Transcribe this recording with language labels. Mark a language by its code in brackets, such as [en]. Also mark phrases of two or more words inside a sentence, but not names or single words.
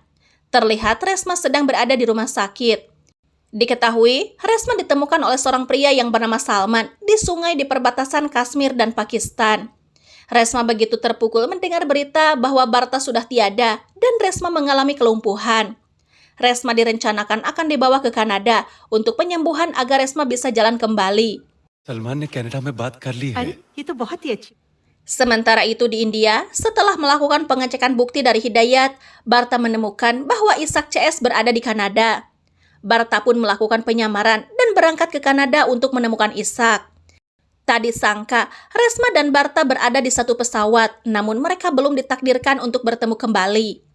[id] Terlihat Resma sedang berada di rumah sakit. Diketahui, Resma ditemukan oleh seorang pria yang bernama Salman di sungai di perbatasan Kashmir dan Pakistan. Resma begitu terpukul mendengar berita bahwa Barta sudah tiada dan Resma mengalami kelumpuhan. Resma direncanakan akan dibawa ke Kanada untuk penyembuhan agar Resma bisa jalan kembali. [hi] सलमान ने कनाडा में बात कर ली है ये तो बहुत ही अच्छी। [id] Sementara itu di India, setelah melakukan pengecekan bukti dari Hidayat, Barta menemukan bahwa Ishak CS berada di Kanada. Barta pun melakukan penyamaran dan berangkat ke Kanada untuk menemukan Ishak. Tak disangka, Resma dan Barta berada di satu pesawat, namun mereka belum ditakdirkan untuk bertemu kembali.